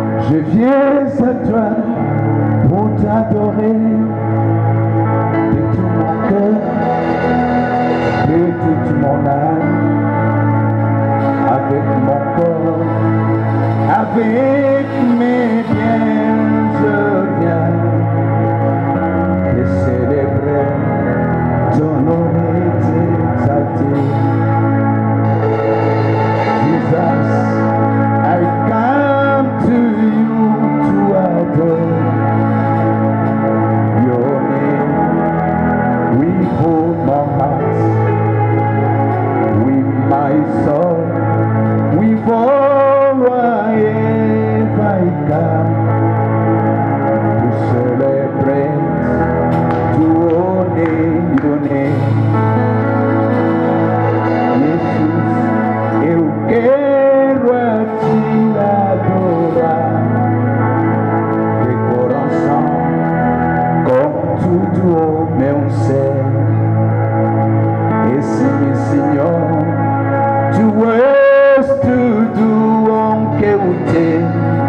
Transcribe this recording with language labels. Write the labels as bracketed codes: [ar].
[fr] Je viens à toi pour t'adorer de tout mon cœur, de toute mon âme, avec mon corps, avec mes biens, je viens te célébrer, t'honorer, t'exalter. [en] Jesus, I come to you to adore your name. With all my heart, with my soul, with all I have, I come to celebrate, to honor your name. [pt] Jesus, eu quero a te adorar de coração, com tudo o meu ser. Esse Senhor, tu és tudo o que eu tenho.